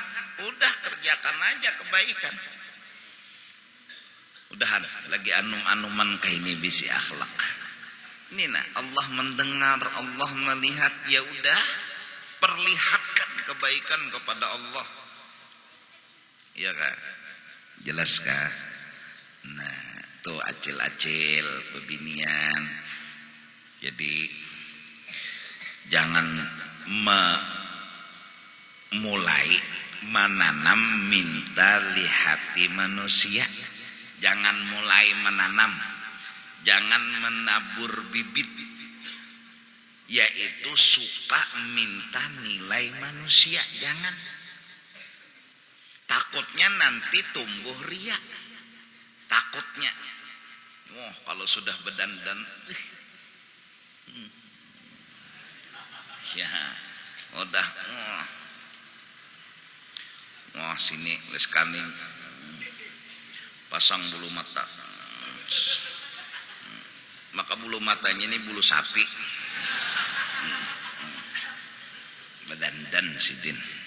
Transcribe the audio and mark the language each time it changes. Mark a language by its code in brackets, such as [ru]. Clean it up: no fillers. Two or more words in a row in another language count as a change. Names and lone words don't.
[bjn] Udah kerjakan aja kebaikan. Udahan lagi anum-anuman kayak ini bisi akhlak. [id] Ini nah, Allah mendengar, Allah melihat, ya udah perlihatkan kebaikan kepada Allah. Iya kan? Jelas kan? [bjn] Nah, tuh acil-acil pebinian. Jadi jangan mulai menanam minta lihati manusia. [id] Jangan mulai menanam, jangan menabur bibit, yaitu suka minta nilai manusia. Jangan. Takutnya nanti tumbuh ria. Takutnya, kalau sudah berdandan, ya udah, sini les kaning, pasang bulu mata, maka bulu matanya ini bulu sapi, berdandan sidin.